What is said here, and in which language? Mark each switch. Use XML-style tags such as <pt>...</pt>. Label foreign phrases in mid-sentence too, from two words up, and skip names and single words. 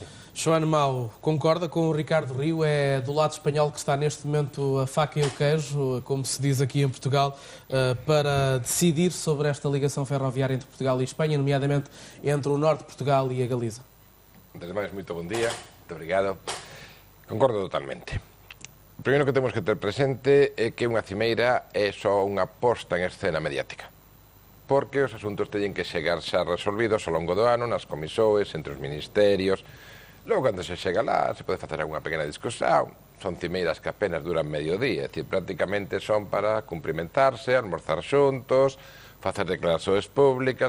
<pt>João Mau, concorda com o Ricardo Rio? É do lado espanhol que está neste momento a faca e o queijo, como se diz aqui em Portugal, para decidir sobre esta ligação ferroviária entre Portugal e Espanha, nomeadamente entre o Norte de Portugal e a Galiza?</pt> <gl>Antes de máis,</gl> <pt>muito bom día, muito obrigado.</pt> <gl>Concordo totalmente. O primeiro que temos que ter presente é que unha cimeira é só unha posta en escena mediática, porque os asuntos teñen que chegar xa resolvidos ao longo do ano nas comisoes, entre os ministerios. Logo, cando se chega lá, se pode facer unha pequena discusión. Son cimeiras que apenas duran medio día, é dicir, prácticamente son para cumprimentarse, almorzar xuntos, facer declaracións públicas.</gl>